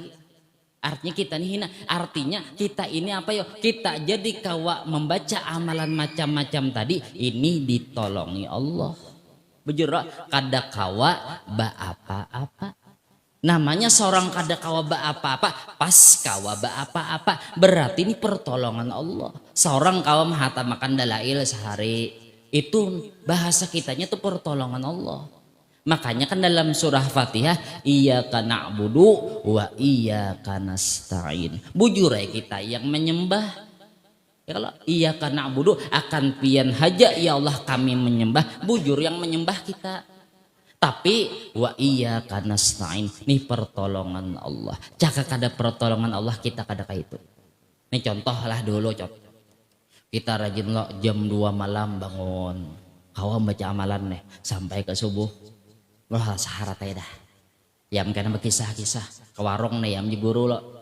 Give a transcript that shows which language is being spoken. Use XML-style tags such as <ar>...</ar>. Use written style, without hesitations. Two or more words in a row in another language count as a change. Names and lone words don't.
<bjn>Artinya kita ini hina, artinya kita ini kita jadi kawa membaca amalan macam-macam tadi ini ditolongi Allah. Bejerak kada kawa ba apa-apa. Namanya seorang kada kawa ba apa-apa, pas kawa ba apa-apa. Berarti ini pertolongan Allah. Seorang kawa mahatamakan dalail sehari itu bahasa kitanya itu pertolongan Allah. Makanya kan dalam surah Fatihah</bjn> <ar>iyyaka na'budu wa iyyaka nasta'in.</ar> <bjn>Bujur ya kita yang menyembah. Ya kalau</bjn> <ar>iyyaka na'budu</ar> <bjn>akan pian haja ya Allah kami menyembah, bujur yang menyembah kita. Tapi</bjn> <ar>wa iyyaka nasta'in</ar> <bjn>nih pertolongan Allah. Jika kada pertolongan Allah kita kada kayak itu. Nih contoh lah dulu kita rajin lo jam 2 malam bangun. Kawan baca amalan nih sampai ke subuh. Wah saharat aja dah. Yam karena berkisah-kisah ke warung nih yam guru lo.</bjn>